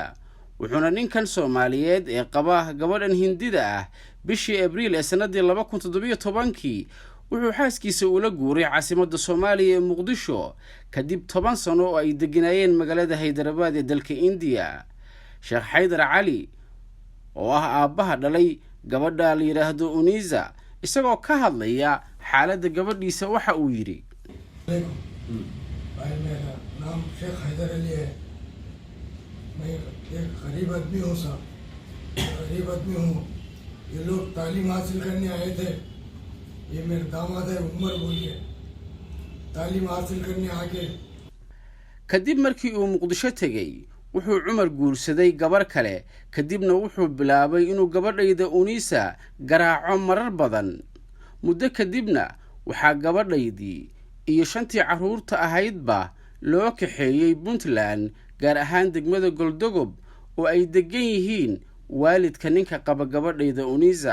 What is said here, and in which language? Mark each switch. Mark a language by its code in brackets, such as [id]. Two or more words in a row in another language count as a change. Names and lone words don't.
[so] wuxuuna ninkan Soomaaliyeed ee qaba gabadhan Hindida ah bishii Abriil ee sanadii 2017 wuxuu xaaskiisa ula guuray caasimadda Soomaaliya ee Muqdisho kadib 10 sano oo ay deganayeen magaalada Hyderabad ee dalka India. Sheekh Haydar Ali oo ah aabbaha dhalay gabadha la yiraahdo Uniza isagoo ka hadlaya xaaladda gabadhiisa waxa uu yiri [hi] मेरा नाम शेख हैदर अली है। मैं एक गरीब आदमी हूँ साहब, गरीब आदमी हूँ। ये लोग तालीम हासिल करने आए थे। ये मेरे दामाद है उमर बोलिए, तालीम हासिल करने आके [so] kadib markii uu Muqdisho tagay wuxuu Umar guursaday gabar kale kadibna wuxuu bilaabay inuu gabadhayda Unisa garaaco marar badan. muddo kadibna waxa gabadhaydii iyo 5 carruurta ahaydba loo kaxeeyay Puntland, gaar ahaan degmada Goldogob oo ay degan yihiin waalidka ninka qaba gabadhayda Uniza.